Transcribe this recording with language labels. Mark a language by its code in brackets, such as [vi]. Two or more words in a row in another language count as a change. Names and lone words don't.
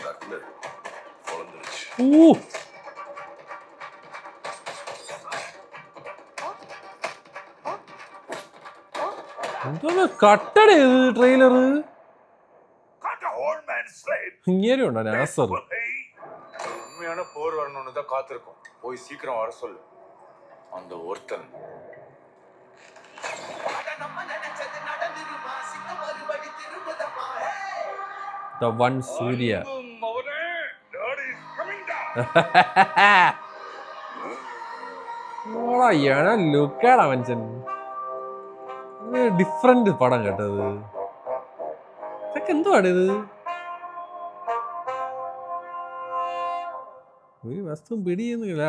[ml] എന്തോന്ന് കട്ടടേ ഇത് ട്രെയിലർ. ഇങ്ങനെ ഉണ്ടോ നാസർ? [ta] உண்மையான போர் வரணும்னு தான் காத்திருக்கோம். போய் சீக்கிரம் வர சொல்லு அந்த ஒருத்தன். [en] The one Surya. [ml] ലുക്കാടാ മനുഷ്യൻ. ഡിഫറെന്റ് പടം കേട്ടത്. ഇതൊക്കെ എന്തുവാണ് ഇത്? ഒരു വസ്തു പിടിയൊന്നുമില്ല.